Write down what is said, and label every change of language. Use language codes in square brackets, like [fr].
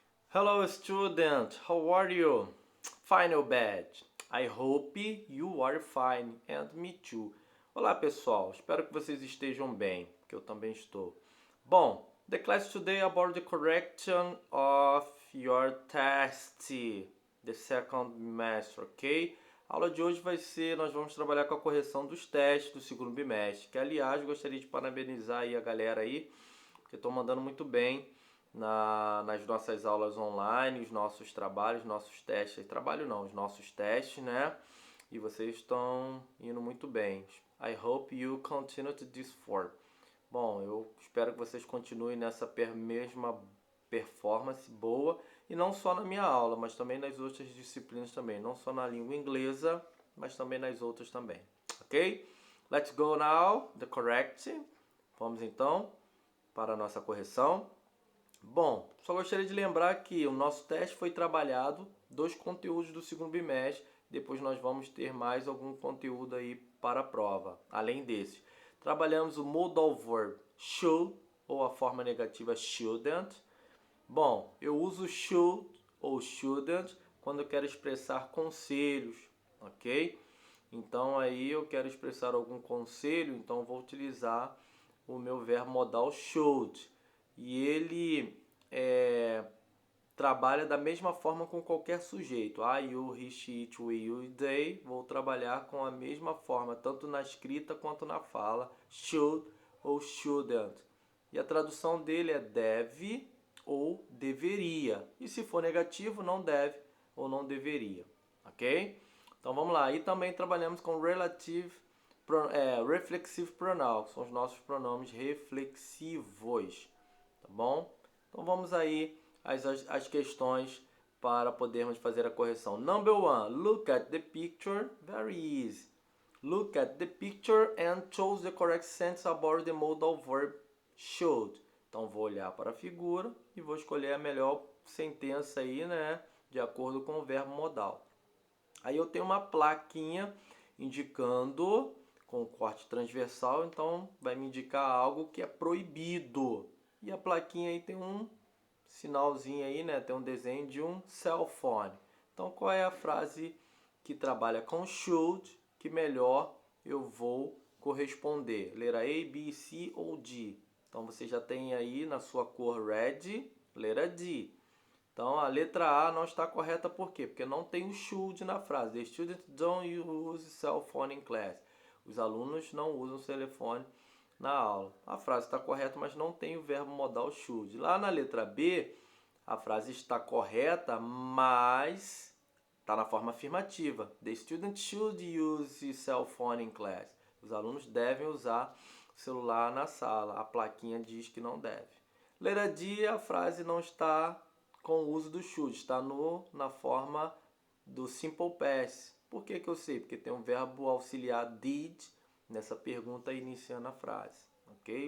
[en] Hello student, how are you? Fine or bad? I hope you are fine and me too. [pt] Olá pessoal, espero que vocês estejam bem, que eu também estou. [en] Bom, the class today about the correction of your test, the second bimestre, ok? [pt] A aula de hoje vai ser, nós vamos trabalhar com a correção dos testes do segundo bimestre, que aliás gostaria de parabenizar aí a galera aí, que estão mandando muito bem nas nossas aulas online, os nossos trabalhos, nossos testes. Trabalho não, os nossos testes, né? E vocês estão indo muito bem. [en] I hope you continue to this form. [pt] Bom, eu espero que vocês continuem nessa mesma performance boa. E não só na minha aula, mas também nas outras disciplinas também. Não só na língua inglesa, mas também nas outras também. Ok? [en] Let's go now, the correct. [pt] Vamos então para a nossa correção. Bom, só gostaria de lembrar que o nosso teste foi trabalhado dos conteúdos do segundo bimestre. Depois nós vamos ter mais algum conteúdo aí para a prova, além desse. Trabalhamos o modal verb should, ou a forma negativa shouldn't. Bom, eu uso should ou shouldn't quando eu quero expressar conselhos, ok? Então aí eu quero expressar algum conselho, então vou utilizar o meu verbo modal should. E ele trabalha da mesma forma com qualquer sujeito. [en] I, you, he, she, it, we, you, they. [pt] Vou trabalhar com a mesma forma, tanto na escrita quanto na fala. Should ou shouldn't. E a tradução dele é deve ou deveria. E se for negativo, não deve ou não deveria. Ok? Então vamos lá. E também trabalhamos com reflexive pronoun, que são os nossos pronomes reflexivos. Tá bom? Então vamos aí às questões para podermos fazer a correção. [en] Number one, look at the picture. Very easy. Look at the picture and choose the correct sentence about the modal verb should. [pt] Então vou olhar para a figura e vou escolher a melhor sentença aí, né, de acordo com o verbo modal. Aí eu tenho uma plaquinha indicando com corte transversal, então vai me indicar algo que é proibido. E a plaquinha aí tem um sinalzinho aí, né? Tem um desenho de um cell phone. Então qual é a frase que trabalha com should que melhor eu vou corresponder? Letra A, B, C ou D? Então você já tem aí na sua cor red, letra D. Então a letra A não está correta por quê? Porque não tem o should na frase. [en] The students don't use cell phone in class. [pt] Os alunos não usam telefone na aula. A frase está correta, mas não tem o verbo modal should. Lá na letra B, a frase está correta, mas está na forma afirmativa. [en] The students should use cell phone in class. [pt] Os alunos devem usar o celular na sala. A plaquinha diz que não deve. Letra D, a frase não está com o uso do should, está na forma do simple past. Por que eu sei? Porque tem um verbo auxiliar did nessa pergunta iniciando a frase. Ok?